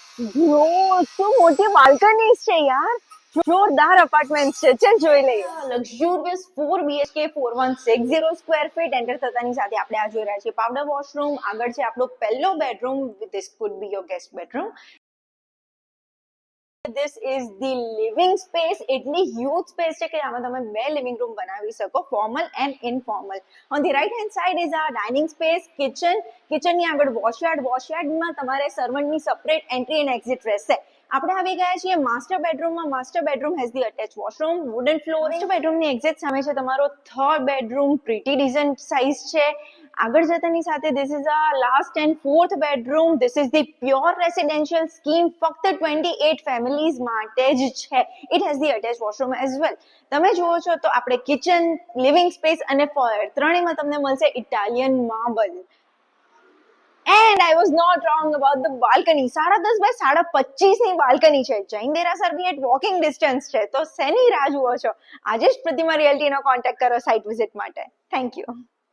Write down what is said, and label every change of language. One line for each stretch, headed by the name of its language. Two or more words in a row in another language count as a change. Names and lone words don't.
Gujarati: બ્રો શું મોટી બાલ્કનીઝ છે યાર, જોરદાર અપાર્ટમેન્ટ છે. ચલ જોઈ લઈએ. લક્ઝુરિયસ 4 BHK 4160
English: square feet
Gujarati: એન્ટર થતાની સાથે આપણે આ જોઈ રહ્યા છીએ
English: powder washroom.
Gujarati: આગળ છે આપણો પહેલો બેડરૂમ.
English: This could be your guest bedroom. This is the living space.
Gujarati: એટલી
English: huge space
Gujarati: છે કે આમાં તમે બે લિવિંગ રૂમ બનાવી શકો,
English: formal and informal. On the right hand side is our dining space, kitchen.
Gujarati: કિચનની આગળ વોશયાર્ડ. વોશયાર્ડમાં તમારે સર્વન્ટની સેપરેટ
English: entry and exit
Gujarati: રહેશે. આપણે આવી ગયા છીએ માસ્ટર બેડરૂમમાં.
English: master bedroom has the attach washroom, wooden flooring.
Gujarati: માસ્ટર બેડરૂમની એક્ઝિટ સામે છે તમારો થર્ડ બેડરૂમ.
English: pretty design size
Gujarati: છે. આગળ જતાની સાથે
English: This is a last and fourth bedroom. This is the pure residential scheme.
Gujarati: ફક્ત 28 ફેમિલીઝ માટે જ છે.
English: It has the attach washroom as well.
Gujarati: તમે જુઓ છો તો આપણે કિચન,
English: living space
Gujarati: અને ફોયર ત્રણેયમાં તમને મળશે
English: Italian marble. And I was not wrong about the balcony.
Gujarati: 10.5 by 25 ની બાલ્કની છે. જૈન દેરાસર બી
English: at walking distance
Gujarati: છે. તો શેની રાહ જુઓ છો? આજે જ પ્રતિમા રિયલ્ટીનો કોન્ટેક્ટ કરો
English: site visit
Gujarati: માટે.
English: Thank you.